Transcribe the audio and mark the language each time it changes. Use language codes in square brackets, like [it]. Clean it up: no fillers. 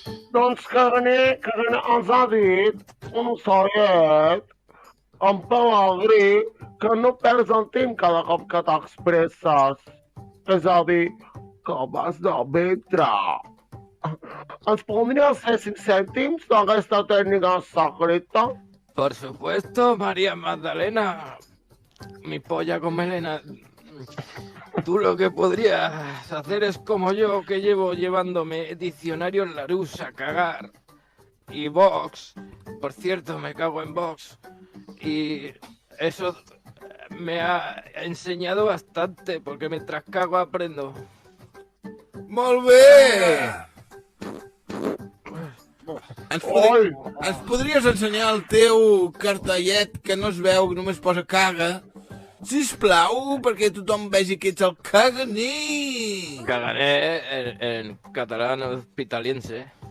[ca] Doncs caganer ens ha dit un ocellet amb pelegrí que no perds el temps cada cop que t'expresses. És a dir, que vas de ventre. Ens podries fer 5 cèntims d'aquesta tècnica secreta? [es] Por supuesto, María Magdalena. Mi polla con melena. Tú lo que podrías hacer es como yo, que llevo llevándome diccionario Larousse a cagar. Y Vox. Por cierto, me cago en Vox. Y eso me ha enseñado bastante, porque mientras cago aprendo. [ca] Molt bé. Ens podries ensenyar el teu cartellet que no es veu, que només posa caga? Sisplau, perquè tothom vegi que ets el caganer. [es] Cagaré en catalán hospitaliense.